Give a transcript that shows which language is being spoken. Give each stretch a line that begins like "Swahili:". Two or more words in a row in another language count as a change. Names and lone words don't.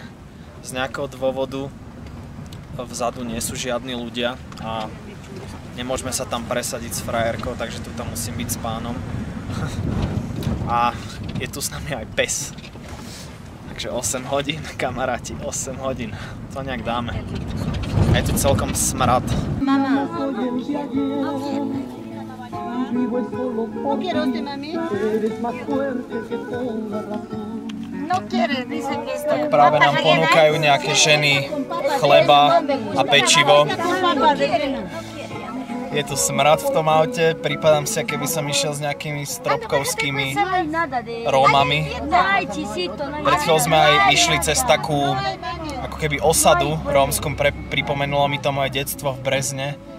Slovak: Z nejakého dôvodu vzadu nie sú žiadni ľudia a nemôžeme sa tam presadiť s frajerkou, takže tu tam musím byť s pánom. A je tu s nami aj pes. Takže 8 hodín, kamaráti, 8 hodín. To nejak dáme. A je tu celkom smrad. Mama.
Spanish: ¿No quiere usted, mami? No quiere, dice que está.
Slovak: Tak práve nám ponúkajú nejaké ženy chleba a pečivo. Je tu smrad v tom aute, prípadám si, keby som išiel s nejakými stropkovskými Rómami. Pred chvíľou sme aj išli cez takú ako keby osadu rómsku, pripomenulo mi to moje detstvo v Brezne.